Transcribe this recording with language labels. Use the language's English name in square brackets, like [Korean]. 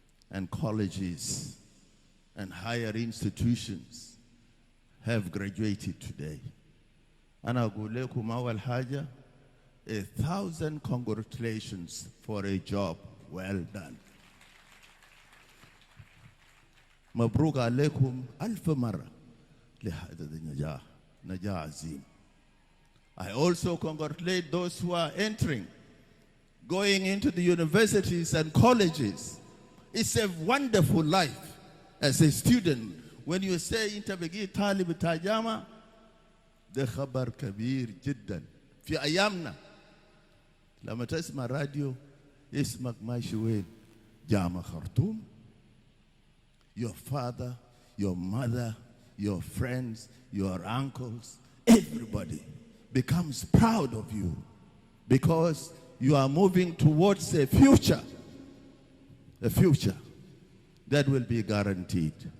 [English] and colleges and higher institutions have graduated today. [Arabic] أنا أقول لكم أول حاجة [English] 1,000 congratulations for a job well done. [Arabic] مبروك عليكم ألف مرة لهذا النجاح نجاح عظيم. [English] I also congratulate those who are entering, going into the universities and colleges. It's a wonderful life as a student. When you say [Arabic] أنت بقيت طالب تاجامة ده خبر كبير جدا. في أيامنا لما تسمع راديو اسمك ماشي وين؟ جامعة خرطوم. [English] Your father, your mother, your friends, your uncles, everybody becomes proud of you because you are moving towards a future that will be guaranteed.